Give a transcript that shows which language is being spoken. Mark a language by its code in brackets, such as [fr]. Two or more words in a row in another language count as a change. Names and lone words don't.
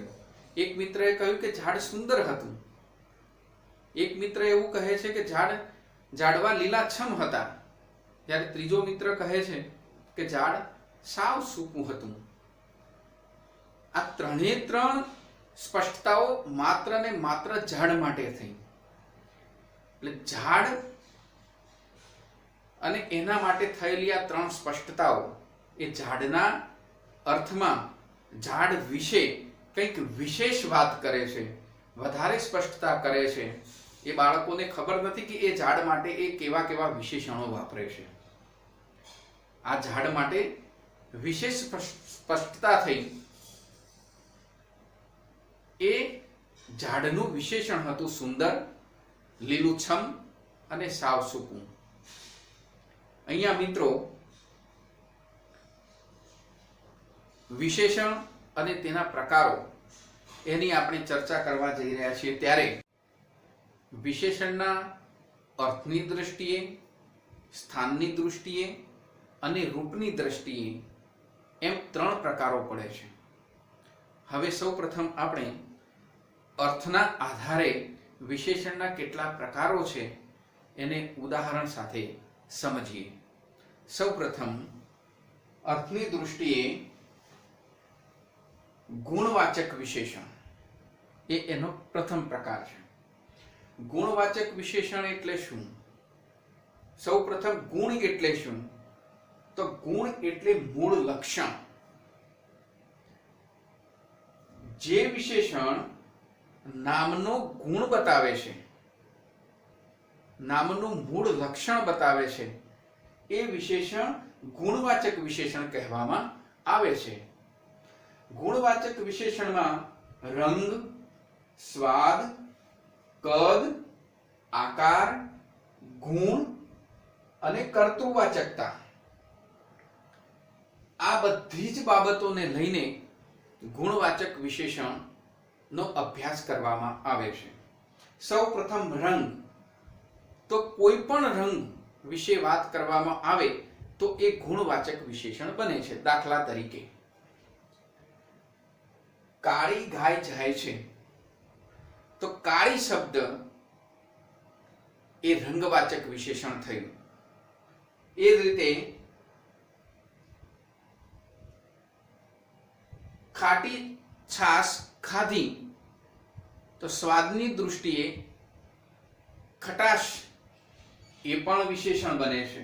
[gu] એક મિત્રએ કહ્યું કે ઝાડ સુંદર હતું। એક મિત્ર એવું કહે છે કે ઝાડવા લીલાછમ હતા, ત્યારે ત્રીજો મિત્ર કહે છે કે ઝાડ સાવ સૂકું હતું। આ 3 સ્પષ્ટતાઓ માત્ર ને માત્ર ઝાડ માટે થઈ। એટલે ઝાડ અને એના માટે થયેલી આ 3 સ્પષ્ટતાઓ એ ઝાડના અર્થમાં ઝાડ વિષે કંઈક વિશેષ વાત કરે છે, વધારે સ્પષ્ટતા કરે છે। એ બાળકોને ખબર નથી કે એ ઝાડ માટે એ કેવા કેવા વિશેષણો વાપરે છે। આ ઝાડ માટે વિશેષ સ્પષ્ટતા થઈ। એ ઝાડનું વિશેષણ હતું સુંદર, લીલુંછમ અને સાવ સૂકું। અહીંયા મિત્રો વિશેષણ અને તેના પ્રકારો એની આપણે ચર્ચા કરવા જઈ રહ્યા છીએ। ત્યારે વિશેષણના અર્થની દૃષ્ટિએ, સ્થાનની દૃષ્ટિએ અને રૂપની દૃષ્ટિએ એમ 3 પ્રકારો પડે છે। હવે સૌપ્રથમ આપણે અર્થના આધારે વિશેષણના કેટલા પ્રકારો છે એને ઉદાહરણ સાથે સમજીએ। સૌપ્રથમ અર્થની દૃષ્ટિએ ગુણવાચક વિશેષણ એ એનો પ્રથમ પ્રકાર છે। ગુણવાચક વિશેષણ એટલે શું? સૌપ્રથમ ગુણ એટલે શું? તો ગુણ એટલે મૂળ લક્ષણ। જે વિશેષણ નામનો ગુણ બતાવે છે, નામનું મૂળ લક્ષણ બતાવે છે, એ વિશેષણ ગુણવાચક વિશેષણ કહેવામાં આવે છે। ગુણવાચક વિશેષણમાં રંગ, સ્વાદ, કદ, આકાર, ગુણ અને કર્તૃવાચકતા આ બધી જ બાબતોને લઈને ગુણવાચક વિશેષણ નો અભ્યાસ કરવામાં આવે છે। સૌ પ્રથમ રંગ, તો કોઈ પણ રંગ વિષે બાત કરવામાં આવે તો એ ગુણવાચક વિશેષણ બને છે। દાખલા તરીકે કાળી ગાય જાય છે તો કાળી શબ્દ એ રંગવાચક વિશેષણ થયું। એ રીતે ખાટી છાસ ખાધી તો સ્વાદની દૃષ્ટિએ ખટાશ એ પણ વિશેષણ બને છે.